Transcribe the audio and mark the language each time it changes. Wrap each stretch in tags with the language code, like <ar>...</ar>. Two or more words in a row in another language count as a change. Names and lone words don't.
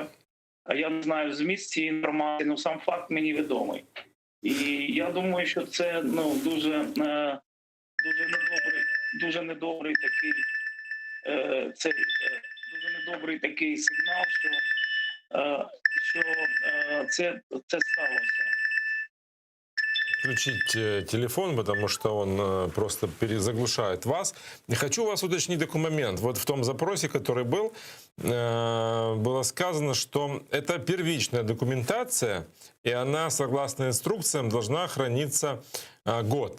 <uk>Я не знаю зміст цієї інформації, але сам факт мені відомий. І я думаю, що це, ну, дуже недобрий такий сигнал, що це сталося.</uk> <ru>Включить телефон, потому что он просто перезаглушает вас. Хочу вас уточнить такой момент. Вот в том запросе, который был, было сказано, что это первичная документация, и она, согласно инструкциям, должна храниться год.</ru>